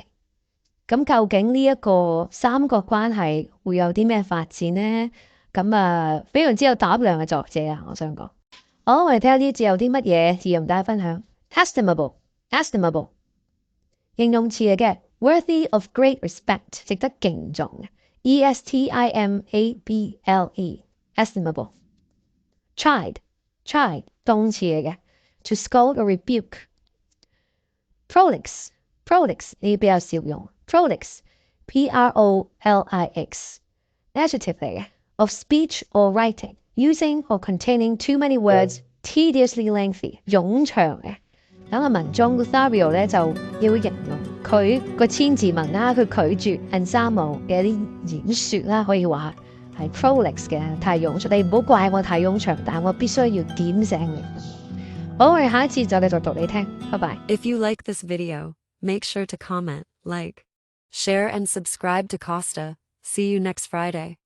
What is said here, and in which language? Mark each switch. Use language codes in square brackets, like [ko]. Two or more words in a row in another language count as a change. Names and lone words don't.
[yue] 咁究竟呢一個三角關係會有啲咩發展呢？咁非常之有膽量嘅作者啊，我想講。好，我哋睇下呢節有啲乜嘢字同大家分享。Estimable 形容詞嚟嘅 ， [en] worthy of great respect [yue] 值得敬重嘅 ， [en] Estimable estimable。 [yue] Chide 動詞嚟嘅 ， [en] to scold or rebuke。 [yue] Prolix 呢比較少用 ，Prolix adjective 嚟嘅 ， [en] of speech or writing using or containing too many words tediously lengthy [yue] 冗長嘅。咁個文中 Lothario 咧就要形容佢個千字文啦，佢拒絕 Anselmo 嘅一啲演說啦，可以話係 Prolix 嘅，太冗長。你唔好怪我太冗長，但我必須要點醒你。好，我哋下一次就繼續讀你聽，拜拜。 [en] If you like this video, make sure to comment, like, share and subscribe to Costa. See you next Friday.